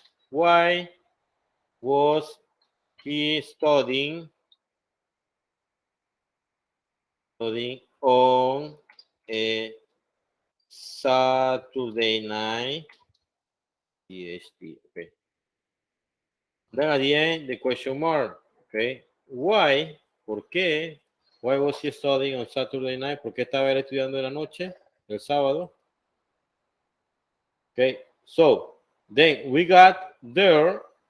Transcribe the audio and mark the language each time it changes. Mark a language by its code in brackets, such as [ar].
[en] Why was he studying on a Saturday night? EST, okay. Then at the end, the question mark, okay. Why? [es] ¿Por qué? [en] Why was he studying on Saturday night? [es] ¿Por qué estaba él estudiando en la noche, el sábado? [en] Okay, so then we got there.